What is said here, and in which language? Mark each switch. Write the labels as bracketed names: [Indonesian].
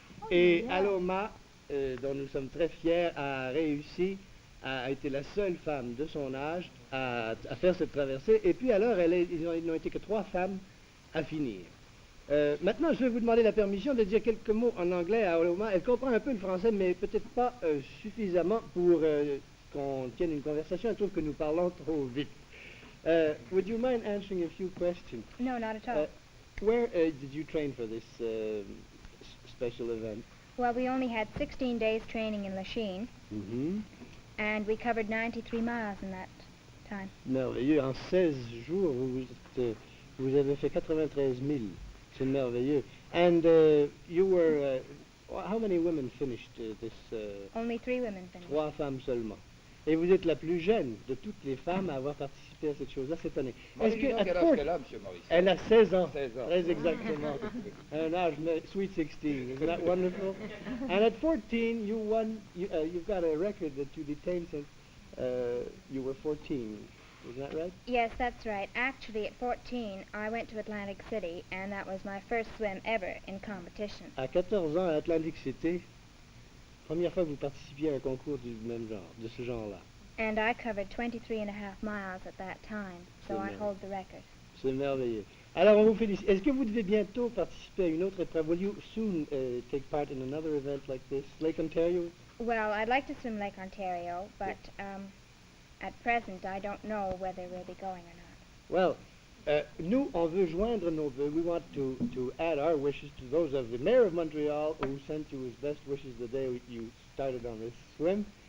[French] Et Aloma, dont nous sommes très fiers, a réussi, a été la seule femme de son âge à faire cette traversée. Et puis alors, ils n'ont été que 3 femmes à finir. Maintenant, je vais vous demander la permission de dire quelques mots en anglais à Aloma. Elle comprend un peu le français, mais peut-être pas suffisamment pour qu'on tienne une conversation. Elle trouve que nous parlons trop vite. [English] Would you mind answering a few questions? No, not at all. Where did you train for this special event? Well, we only had 16 days training in Lachine, and we covered 93 miles in that time. [French] Merveilleux. En 16 jours, vous avez fait 93 000. C'est merveilleux. [English] And you were... how many women finished this? Only 3 women finished. [French] 3 femmes seulement. Et vous êtes la plus jeune de toutes les femmes à avoir participé à cette chose-là cette année. Est-ce que... [English] at [French] Quel âge [English] 14 [French] qu'elle a, M. Maurice? Elle a 16 ans. 16 ans. Très exactement. Un âge, [English] sweet 16. Isn't that wonderful? And at 14, you won, you've got a record that you detained since you were 14. Is that right? Yes, that's right. Actually, at 14, I went to Atlantic City, and that was my first swim ever in competition. [French] À 14 ans, à Atlantic City, première fois que vous participiez à un concours du même genre, de ce genre-là. [English] And I covered 23 and a half miles at that time, so I Amen. hold the record. [French] C'est merveilleux. Alors, on vous félicite. Est-ce que vous devez bientôt participer à une autre épreuve? [English] Will you soon take part in another event like this? Lake Ontario? Well, I'd like to swim Lake Ontario, but at present I don't know whether we'll be going or not. [French] Well, nous, on veut joindre nos vœux. [English] We want to add our wishes to those of the mayor of Montreal, who sent you his best wishes the day you started on this swim.